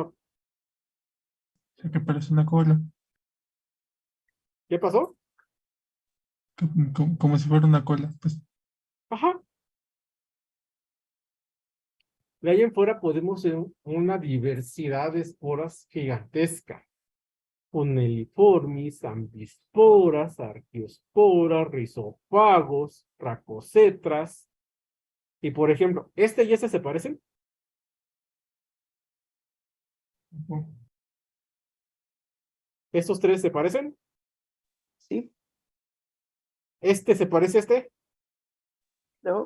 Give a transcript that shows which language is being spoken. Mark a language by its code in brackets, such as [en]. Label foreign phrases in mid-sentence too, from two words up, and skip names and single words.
[es] O sea, que parece una cola. ¿Qué pasó? Como si fuera una cola. Pues, Ajá. De ahí en fuera podemos ver una diversidad de esporas gigantesca. Uneliformis, ambisporas, arqueosporas, rizofagos, racocetras. Y por ejemplo, ¿este y este se parecen? ¿Estos tres se parecen? Sí. ¿Este se parece a este? No.